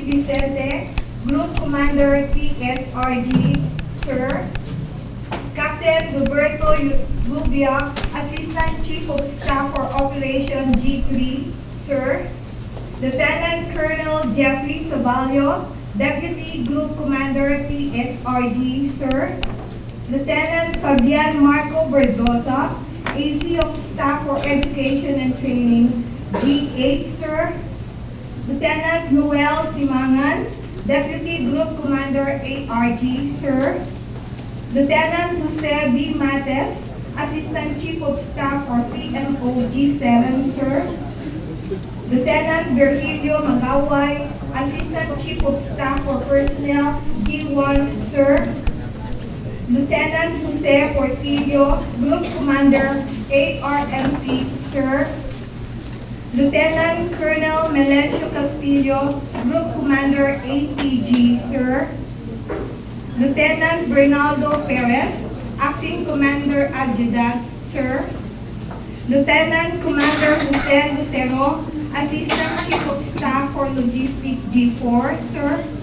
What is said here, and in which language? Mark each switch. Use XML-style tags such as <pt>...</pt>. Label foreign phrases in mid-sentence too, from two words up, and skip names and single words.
<en>Vicente, Group Commander TSRG, Sir, Captain Roberto Rubia, Assistant Chief of Staff for Operation G3, Sir, Lieutenant Colonel Jeffrey Savalio, Deputy Group Commander TSRG, Sir, Lieutenant Fabian Marco Berzosa, AC of Staff for Education and Training, G8, Sir, Lieutenant Noel Simangan, Deputy Group Commander ARG, Sir, Lieutenant Jose B. Mates, Assistant Chief of Staff for CMO G7, Sir, Lieutenant Virgilio Magaway, Assistant Chief of Staff for Personnel G1, Sir, Lieutenant Jose Portillo, Group Commander ARMC, Sir, Lieutenant Colonel Melencio Castillo, Group Commander ATG, Sir, Lieutenant Bernardo Perez, Acting Commander Adjutant, Sir, Lieutenant Commander Jose Lucero, Assistant Chief of Staff for Logistics G4, Sir,</en>